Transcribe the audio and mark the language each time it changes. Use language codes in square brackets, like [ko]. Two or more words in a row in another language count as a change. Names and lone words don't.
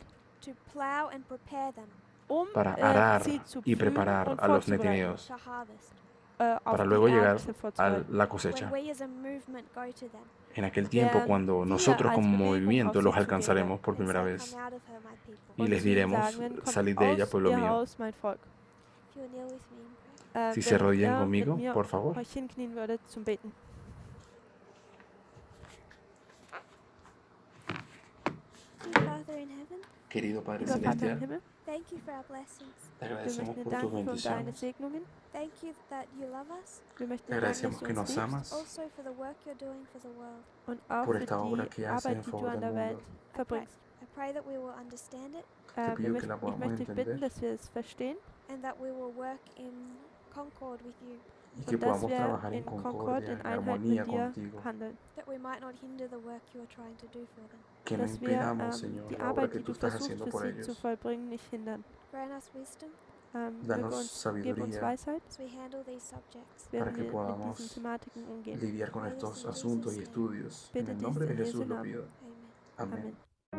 [en] to plow and prepare them [es] para arar [de] sie zu [es] y [de] pflügen [es] preparar [de] und [es] a los [de] vorzubereiten, neteneos [en] to harvest. [de] auf [es] para [de] die [es] luego llegar [de] Ernte [es] a [de] vorzubereiten. [es] la cosecha. [en] When we as a movement go to them, [es] En aquel tiempo, cuando nosotros como movimiento los alcanzaremos por [en] and [es] primera [en] say, [es] vez [en] "Come out of her, my people." [es] y [de] Und [es] les [de] sie [es] diremos, [de] sagen, kommt [es] salid de ella, [de] aus [es] pueblo [de] ihr [es] mío. [de] Haus, mein Volk. [en] If you will kneel with me in prayer. [es] Si se [de] Wenn [es] arrodillan [de] ihr [es] conmigo, [de] mit mir [es] por favor. [de] euch hinknien würdet zum Beten. [en] Dear Father in heaven, [es] Querido Padre [de] Lieber Vater im [es] Celestial, [de] Himmel, [en] thank you for our blessings. [es] te [de] wir [es] agradecemos [de] möchten dir [es] por tus [de] danken für deine [es] bendiciones. [de] Segnungen. [en] Thank you that you love us, [de] Wir möchten [es] Te [de] dir danken, [es] agradecemos [de] dass du [es] que [de] uns [es] nos [de] liebst [es] amas [en] also for the work you're doing for the world. [de] und auch [es] por [de] für [es] esta obra [de] die [es] que haces [de] Arbeit, [es] en [de] die du [es] favor [de] an [es] del [de] der Welt [es] mundo. [de] verbringst. [en] I pray that we will understand it [es] pido que la [de] Ich [es] podamos [de] möchte dich bitten, [es] entender. [de] dass wir es verstehen [en] and that we will work in concord with you, [es] Y que [de] und dass [es] podamos [de] wir [es] trabajar en [de] in Concord, [es] concordia, [de] in [es] en [de] Einheit [es] armonía [de] mit dir [es] contigo. [de] handeln. [en] that we might not hinder the work you are trying to do for them. [es] Que no [de] Dass wir [es] impidamos, Señor, [de] die [es] la obra [de] Arbeit, [es] que [de] die [es] tú [de] du [es] estás [de] versuchst [es] haciendo [de] für [es] por [de] sie zu [es] ellos. [de] vollbringen, nicht hindern. [en] Grant us wisdom [de] Möge [es] Danos [de] uns, gib uns [es] sabiduría [de] Weisheit, [en] as we handle these subjects. [es] para [de] werden [es] que [de] wir mit [es] podamos [de] diesen Thematiken umgehen. [es] lidiar con estos asuntos y estudios. En [de] Bitte [es] el [de] dies [es] nombre de [de] in Jesu [es] Jesús lo [de] Namen. [es] pido. [en] Amen. [es] Amén. [de] Amen.